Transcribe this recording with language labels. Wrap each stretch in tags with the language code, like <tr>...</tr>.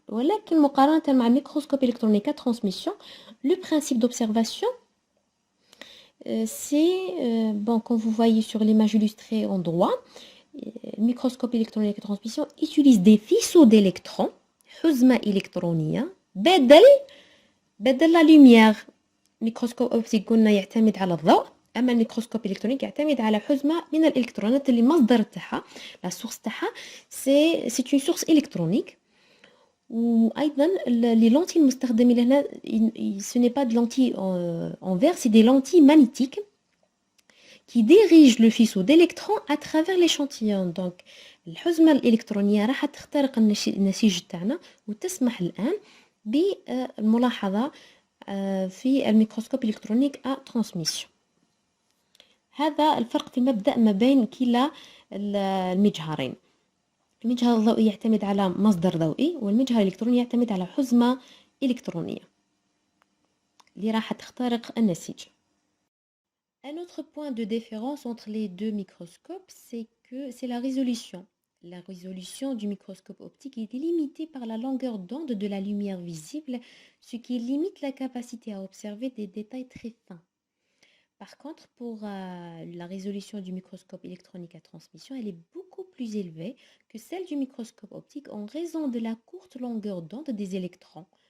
<ar>ولكن مقارنة مع الميكروسكوب</ar> <fr>électronique à transmission, le principe d'observation c'est, bon, comme vous voyez sur l'image illustrée en droit, le microscope électronique à transmission utilise des faisceaux d'électrons,</fr> <ar>حزمة إلكترونية</ar> <fr>بدل la lumière.</fr> <ar>الميكروسكوب أوبتيك قلنا يعتمد على الضوء، أما الميكروسكوب إلكترونيك يعتمد على حزمة من الإلكترونات اللي مصدر تاعها لا سورس تاعها سي اون سورس إلكترونيك. وايضا لي لونتي المستخدمين هنا</ar> <fr>ce n'est pas de lentilles en verre, c'est des lentilles magnétiques qui dirigent le faisceau d'électrons à travers l'échantillon.</fr> <ar>donc الحزمة الإلكترونية راح تخترق النسيج تاعنا وتسمح الآن بالملاحظة في الميكروسكوب إلكترونيك</ar> <fr>à transmission.</fr> <ar>هذا الفرق في مبدأ ما بين كلا المجهرين. المجهر الضوئي يعتمد على مصدر ضوئي، والمجهر الإلكتروني يعتمد على حزمة إلكترونية اللي راح تخترق النسيج.</ar> <fr>Un autre point de différence entre les deux microscopes, c'est que c'est la résolution. La résolution du microscope optique est limitée par la longueur d'onde de la lumière visible, ce qui limite la capacité à observer des détails très fins. Par contre, pour la résolution du microscope électronique à transmission, elle est beaucoup plus élevée que celle du microscope optique en raison de la courte longueur d'onde des électrons.</fr>